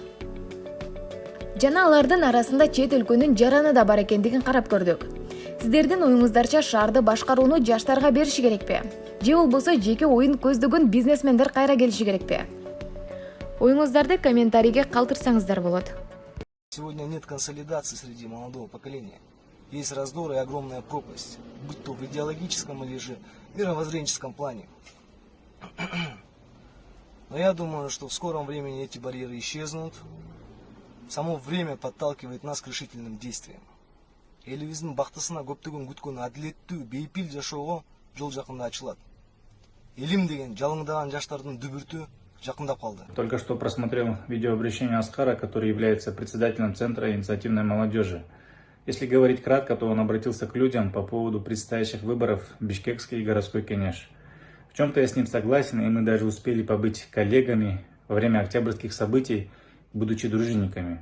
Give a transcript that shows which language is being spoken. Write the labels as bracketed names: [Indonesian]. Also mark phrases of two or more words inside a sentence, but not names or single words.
[Kyrgyz] Жана алардын арасында чет өлкөнүн жараны да бар экендигин карап көрдүк. Сиздердин оюңуздарча шаарды башкарууну жаштарга бериши керекпи? Же болбосо жеке оюн көздөгөн бизнесмендер кайра келиши керекпи? Оюңуздарды комментарийге калтырсаңыздар болот. [Russian] Сегодня нет консолидации среди молодого поколения. Есть раздор и огромная пропасть, будь то в идеологическом или же мировоззренческом плане. Но я думаю, что в скором времени эти барьеры исчезнут. Само время подталкивает нас к решительным действиям. [Kyrgyz] Элибиздин бактысына көптөгөн күткөн адилеттүү, бейпил жашоого жол жакында ачылат. Элим деген жалыңдаган жаштардын дүбүртү жакындап калды. [Russian] Только что просмотрел видеообращение Аскара, который является председателем Центра инициативной молодежи. Если говорить кратко, то он обратился к людям по поводу предстоящих выборов в Бишкекский городской кенеш. В чем-то я с ним согласен, и мы даже успели побыть коллегами во время октябрьских событий, будучи дружинниками.